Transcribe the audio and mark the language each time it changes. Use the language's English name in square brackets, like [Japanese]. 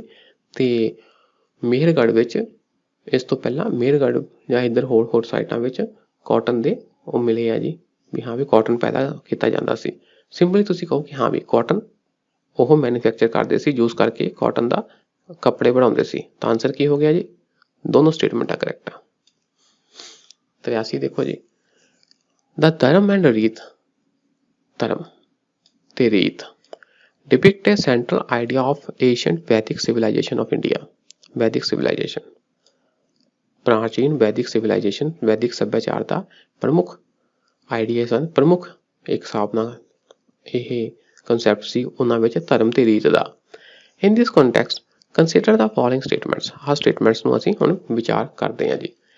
[Punjabi] ਅਤੇ ਮੇਹਰਗੜ੍ਹ ਵਿੱਚ ਇਸ ਤੋਂ ਪਹਿਲਾਂ ਮੇਹਰਗੜ੍ਹ ਜਾਂ ਇੱਧਰ ਹੋਰ ਸਾਈਡਾਂ ਵਿੱਚ ਕਾਟਨ ਦੇ ਉਹ ਮਿਲੇ ਆ ਜੀ, ਵੀ ਹਾਂ ਵੀ ਕਾਟਨ ਪੈਦਾ ਕੀਤਾ ਜਾਂਦਾ ਸੀ। ਸਿੰਪਲੀ ਤੁਸੀਂ ਕਹੋ ਕਿ ਹਾਂ ਵੀ ਕਾਟਨ ਉਹ ਮੈਨੂਫੈਕਚਰ ਕਰਦੇ ਸੀ, ਯੂਜ਼ ਕਰਕੇ ਕਾਟਨ ਦਾ ਕੱਪੜੇ ਬਣਾਉਂਦੇ ਸੀ। ਤਾਂ ਆਨਸਰ ਕੀ ਹੋ ਗਿਆ ਜੀ? ਦੋਨੋਂ ਸਟੇਟਮੈਂਟਾਂ ਕਰੈਕਟ ਆ। 83 ਦੇਖੋ ਜੀ, [English] ਦਾ ਧਰਮ ਐਂਡ ਰੀਤ, [Punjabi] ਧਰਮ ਤੇ ਰੀਤ [English] depict a central idea of ancient Vedic civilization of India। [Punjabi] ਵੈਦਿਕ ਸਿਵਲਾਈਜੇਸ਼ਨ, ਪ੍ਰਾਚੀਨ ਵੈਦਿਕ ਸਿਵਲਾਈਜੇਸ਼ਨ, ਵੈਦਿਕ ਸੱਭਿਆਚਾਰ ਦਾ ਪ੍ਰਮੁੱਖ ਆਈਡੀਆ ਸਨ, ਪ੍ਰਮੁੱਖ ਇੱਕ ਹਿਸਾਬ ਨਾਲ ਇਹ ਕੰਸੈਪਟ ਸੀ ਉਹਨਾਂ ਵਿੱਚ ਧਰਮ ਤੇ ਰੀਤ ਦਾ। [English] In this context consider the following statements. [Punjabi] ਆਹ ਸਟੇਟਮੈਂਟਸ ਨੂੰ ਅਸੀਂ ਹੁਣ ਵਿਚਾਰ ਕਰਦੇ ਹਾਂ ਜੀ।